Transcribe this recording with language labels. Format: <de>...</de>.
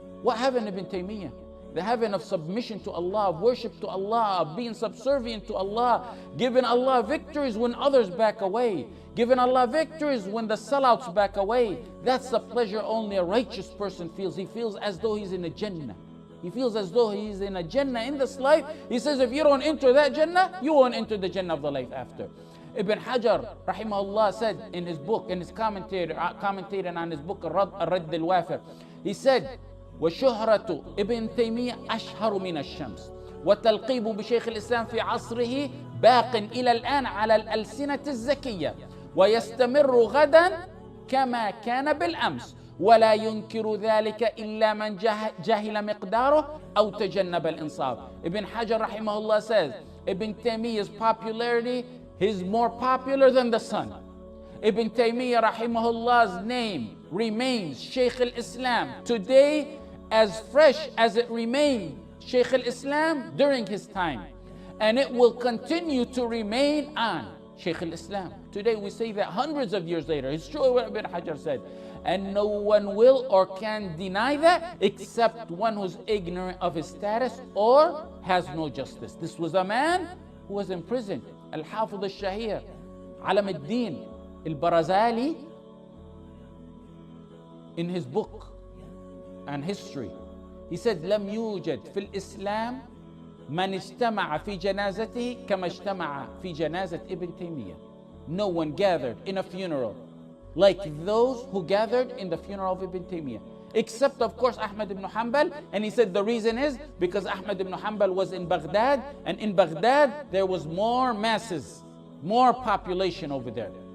<en>What heaven, Ibn Taymiyyah? The heaven of submission to Allah, of worship to Allah, of being subservient to Allah, giving Allah victories when others back away, giving Allah victories when the sellouts back away. That's the pleasure only a righteous person feels. He feels as though he's in a Jannah. He feels as though he's in a Jannah in this life. He says, if you don't enter that Jannah, you won't enter the Jannah of the life after. Ibn Hajar, rahimahullah, said in his book, in his commentating on his book, Al-Radd al-Wafir, he said,</en> <ar>وشهرة ابن تيمية أشهر من الشمس وتلقيب بشيخ الإسلام في عصره باق إلى الآن على الألسنة الزكية ويستمر غدا كما كان بالأمس ولا ينكر ذلك إلا من جهل مقداره أو تجنب الإنصاف.</ar> <en>Ibn Hajar rahimahullah says, Ibn Taymiyyah's popularity is more popular than the sun. Ibn Taymiyyah rahimahullah's name remains Shaykh al-Islam today as fresh as it remained Shaykh al-Islam during his time. And it will continue to remain on Shaykh al-Islam. Today we say that hundreds of years later. It's true what Ibn Hajar said. And no one will or can deny that except one who's ignorant of his status or has no justice. This was a man who was in prison. Al-Hafidh al-Shahir, Alam al-Din al-Barazali, in his book on history, he said,</en> <ar>لم يوجد في الإسلام من اجتمع في جنازته كما اجتمع في جنازة ابن تيمية.</ar> <en>No one gathered in a funeral like those who gathered in the funeral of Ibn Taymiyyah, except of course Ahmad ibn Hanbal. And he said the reason is because Ahmad ibn Hanbal was in Baghdad, and in Baghdad there was more masses, more population over there.</en>